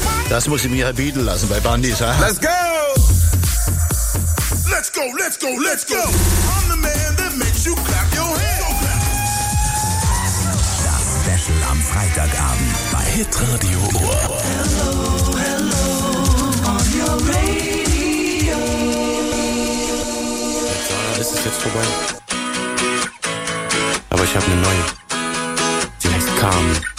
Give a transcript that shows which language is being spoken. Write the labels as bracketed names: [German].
[German] Das muss ich mir halt bieten lassen bei Bandis, ha? [English] Let's go! Let's go, let's go, let's go! I'm the man that makes you clap your hands! [German] Das Special am Freitagabend bei Hit Radio Ohr. [English] Hello, hello, on your radio. [German] ist jetzt vorbei. Aber ich habe eine neue. Sie heißt Carmen.